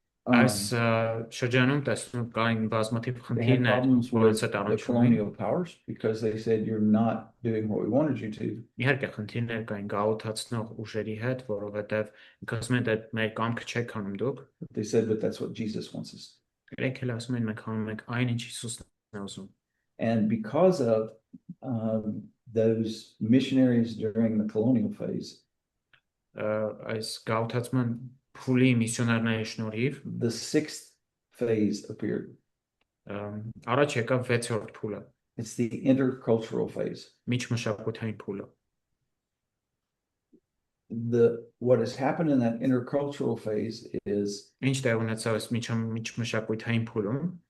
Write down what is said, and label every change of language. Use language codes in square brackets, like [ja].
[hy] Այս շրջանում տեսնում կային բազմաթիվ խնդիրներ, որոնց հետ [en] the [hy] առնչվում [en] colonial powers because they said you're not doing what we wanted you to. [hy] Իհարկե խնդիրներ կային գաղութացնող ուժերի հետ, որովհետև ասում են այդ մեր կամքը չեք անում դուք։ [en] They said, but that's what Jesus wants us. [hy] Իրենք էլ ասում են մենք անում ենք այն, ինչ Հիսուսն է ուզում։ [en] And because of those missionaries during the colonial phase, [hy] այս գաղութացման փուլի միսիոներների շնորհիվ [en] the sixth phase appeared. [hy] Առաջ եկավ 6-րդ փուլը։ [en] It's the intercultural phase. [hy] Միջմշակութային փուլը։ [en] What has happened in that intercultural phase is [hy] Ինչ տեղ ունեցավ այս միջմշակութային փուլում,